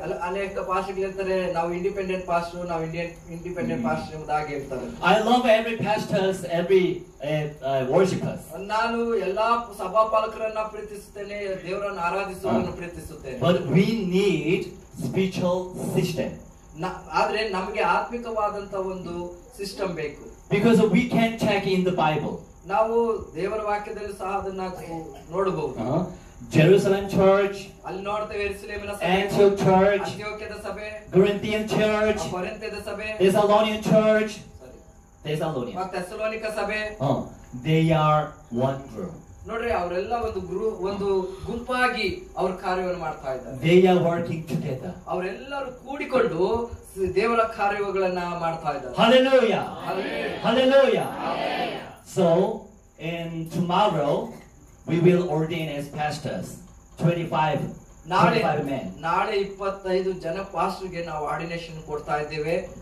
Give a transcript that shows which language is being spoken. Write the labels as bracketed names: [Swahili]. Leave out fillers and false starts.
[Kannada] ಅನೇಕ ಪಾಸ್ಟರ್ಗಳು ಇರ್ತಾರೆ, ನಾವು ಇಂಡಿಪೆಂಡೆಂಟ್ ಪಾಸ್ಟರ್, ನಾವು ಇಂಡಿಪೆಂಡೆಂಟ್ ಪಾಸ್ಟರ್ ಎಂಬುದಾಗಿ ಇರ್ತಾರೆ. [English] I love every pastors, every worshippers. [Kannada] ನಾನು ಎಲ್ಲಾ ಸಭಾಪಾಲಕರನ್ನ ಪ್ರೀತಿಸುತ್ತೇನೆ, ದೇವರನ್ನು ಆರಾಧಿಸುವವರನ್ನು ಪ್ರೀತಿಸುತ್ತೇನೆ. [English] But we need spiritual system. [Kannada] ಆದ್ರೆ ನಮಗೆ ಆತ್ಮಿಕವಾದಂತ ಒಂದು ಸಿಸ್ಟಮ್ ಬೇಕು. [English] Because we can check in the Bible. [Kannada] ನಾವು ದೇವರ ವಾಕ್ಯದಲ್ಲಿ ಸಹ ಅದನ್ನ ನೋಡಬಹುದು. [English] Jerusalem church, [Kannada] ಅಲ್ಲಿ ನೋಡ್ತೇವೆ ಯೆರೂಸಲೇಮಿನ ಸಭೆ, [English] Antioch church, [Kannada] ಅಂತಿಯೋಕ್ಯದ ಸಭೆ, [English] Corinthian church, [Kannada] ಕೊರಿಂಥದ ಸಭೆ, [English] Thessalonian church, Thessalonian. [Kannada] ಮತ್ತೆ ಥೆಸಲೋನಿಕ ಸಭೆ. [English] They are one group. [Kannada] ನೋಡ್ರಿ, ಅವರೆಲ್ಲ ಒಂದು ಗುಂಪಾಗಿ ಅವ್ರ ಕಾರ್ಯವನ್ನು ಮಾಡ್ತಾ ಇದ್ದಾರೆ. [English] They are working together. [Kannada] ಅವರೆಲ್ಲರೂ ಕೂಡಿಕೊಂಡು ದೇವರ ಕಾರ್ಯಗಳನ್ನ ಮಾಡ್ತಾ ಇದ್ದಾರೆ. [English] Hallelujah. Hallelujah. Hallelujah. So, in tomorrow we will ordain as pastors 25 men. [Kannada] ನಾಳೆ 25 ಜನ ಪಾಸ್ಟರ್ಗೆ ನಾವು ಆರ್ಡಿನೇಷನ್ ಕೊಡ್ತಾ ಇದ್ದೇವೆ.